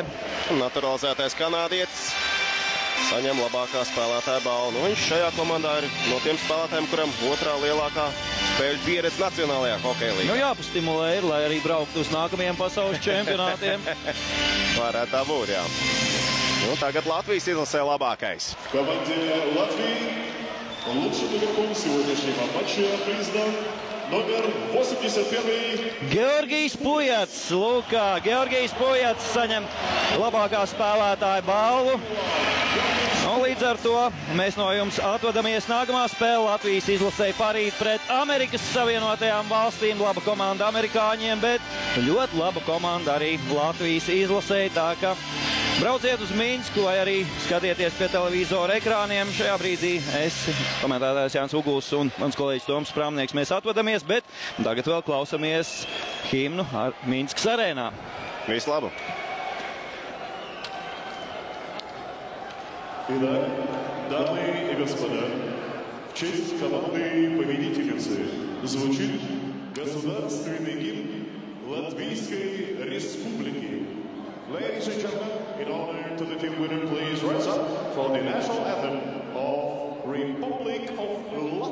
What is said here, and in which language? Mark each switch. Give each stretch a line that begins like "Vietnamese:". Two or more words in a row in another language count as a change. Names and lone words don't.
Latvian: Naturalizētais kanādietis saņem labākā spēlētāja balvu. Nu, viņš šajā komandā ir no tiem spēlētājiem, kuram otrā lielākā spēļu pieredze Nacionālajā hokeja līgā. Nu jāpastimulē ir, lai arī brauktu uz nākamajiem pasaules čempionātiem. Varētu tā būt, jā. Nu, tagad Latvijas izlasē labākais.
Russian: Команде Латвии лучшим игроком сегодняшнего матча признан номер 81. Georgijs Pujats.
Latvian: Lūkā, Georgijs Pujats saņem labākā spēlētāja balvu. Un līdz ar to mēs no jums atvadamies. Nākamā spēle Latvijas izlasē parīt pret Amerikas Savienotajām valstīm. Laba komanda amerikāņiem, bet ļoti laba komanda arī Latvijas izlasē. Tā ka brauciet uz Minsku vai arī skatieties pie televizora ekrāniem. Šajā brīdī es, komentētājs Jānis Uguls un mans kolēģis Toms Prāmnieks, mēs atvadamies, bet tagad vēl klausamies himnu ar Minskas arēnā. Visu labu!
Russian: Итак, дамы и господа, в честь команды-победительницы звучит государственный гимн Латвийской Республики.
English: Ladies and gentlemen, in honor to the team winner, please rise up for the national anthem of Republic of